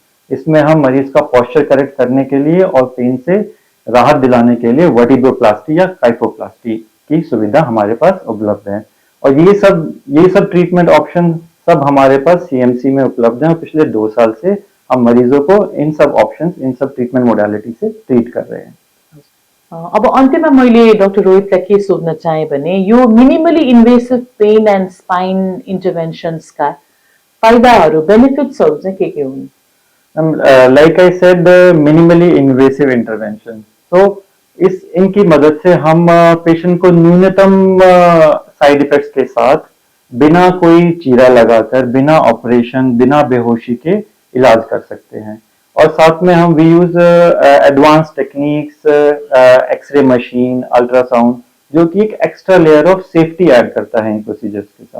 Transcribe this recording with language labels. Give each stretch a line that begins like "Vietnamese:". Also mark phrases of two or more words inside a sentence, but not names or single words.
Hindi: इसमें हम मरीज का
English: posture correct
Hindi: करने के लिए और पेन से राहत दिलाने के लिए वर्टिब्रोप्लास्टी या काइपोप्लास्टी की सुविधा हमारे पास उपलब्ध है। और ये सब
English: treatment option
Hindi: सब हमारे पास सीएमसी में उपलब्ध है, और पिछले 2 साल से हम मरीजों को इन सब ऑप्शंस, इन सब
English: treatment modality
Hindi: से ट्रीट कर रहे हैं।
Nepali: अब अन्त्यमा मैले डाक्टर रोहितलाई के सोध्न चाहे भने यो
English: minimally invasive pain and spine interventions
Nepali: फाइदाहरू, बेनिफिट्सहरू चाहिँ के हुन्?
English: like I said, minimally invasive intervention,
Hindi: तो इनकी मदद से हम पेशेंट को न्यूनतम
English: side effects
Hindi: के साथ, बिना कोई चीरा लगाकर, बिना ऑपरेशन, बिना बेहोशी के इलाज कर सकते हैं। और साथ में हम
English: we use advance techniques, x-ray machine, ultrasound,
Hindi: जो कि एक
English: extra layer of safety add
Hindi: करता है इन प्रोसीजर्स के साथ।